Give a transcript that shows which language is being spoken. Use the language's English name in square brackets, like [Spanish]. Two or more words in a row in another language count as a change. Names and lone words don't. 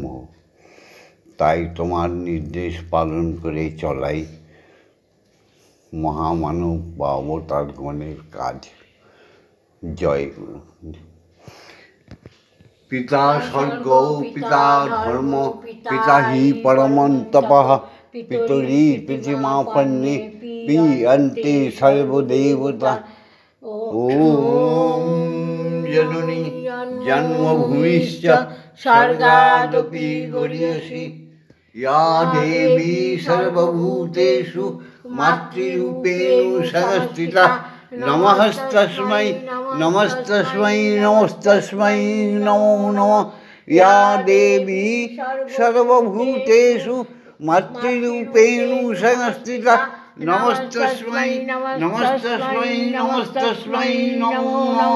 [Bangla] তাই তোমার নির্দেশ পালন করে চলাই মহামানব বা অবতারগণের কাজ। [Sanskrit] জয় গুরু। পিতা স্বর্গ, পিতা ধর্ম, পিতা হি পরমং তপঃ, পিতরি পৃথিবীমাপন্নে পিয়ন্তে সর্বদেবতা। ওম জননী জন্মভূমিশ্চ স্বর্গাদপি গরীয়সী, या देवी सर्वभूतेषु मातृरूपेण संस्थिता नमस्तस्मै नमस्तस्मै नमस्तस्मै नमो नमः। या देवी सर्वभूतेषु मातृरूपेण संस्थिता नमस्तस्मै नमस्तस्मै नमस्तस्मै नमो नमः।